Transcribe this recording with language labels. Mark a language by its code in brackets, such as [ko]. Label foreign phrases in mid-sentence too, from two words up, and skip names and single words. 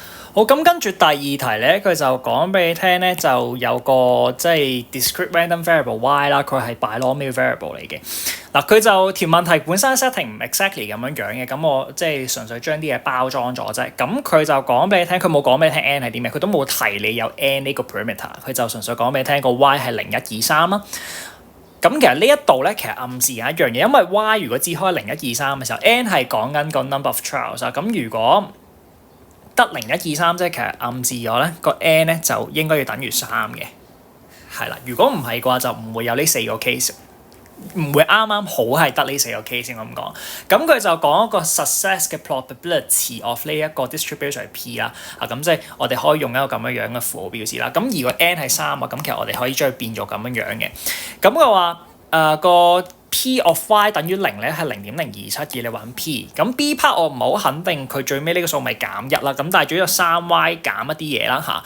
[yue] 好，咁跟住第二題咧，佢就講俾你聽咧，就有個即係 [en] discrete random variable [yue] y 啦，佢係 [en] binomial variable [yue] 嚟嘅。嗱，佢就條問題本身 setting 唔 exactly 咁樣嘅，咁我即係純粹將啲嘢包裝咗啫。咁佢就講俾你聽，佢冇講俾你聽 n 係啲咩，佢都冇提你有 n 呢個 parameter，佢就純粹講俾你聽個 y 係0、1、2、3啦。咁其實呢一度咧，其實暗示有一樣嘢，因為 y 如果只開0、1、2、3嘅時候 ，n 係講緊個 [en] number of trials [yue] 啊。咁如果得0、1、2、3，即係其實暗示咗咧個 n 咧就應該要等於3嘅，係啦。如果唔係嘅話，就唔會有呢4個 case， 唔會啱啱好係得呢4個 case 先咁講。咁佢就講一個 success 嘅 [en] probability of [yue] 呢一個 distribution 係 p 啦。咁即係我哋可以用一個咁樣嘅符號表示啦。咁而個 n 係3啊，咁其實我哋可以將佢變做咁樣嘅。咁佢話個 [en] P of y [yue] 等於0咧係0.027嘅，你揾 P。咁 [en] B part [yue] 我唔係好肯定佢最尾呢個數咪減1啦，咁但係主要3y 減一啲嘢啦嚇。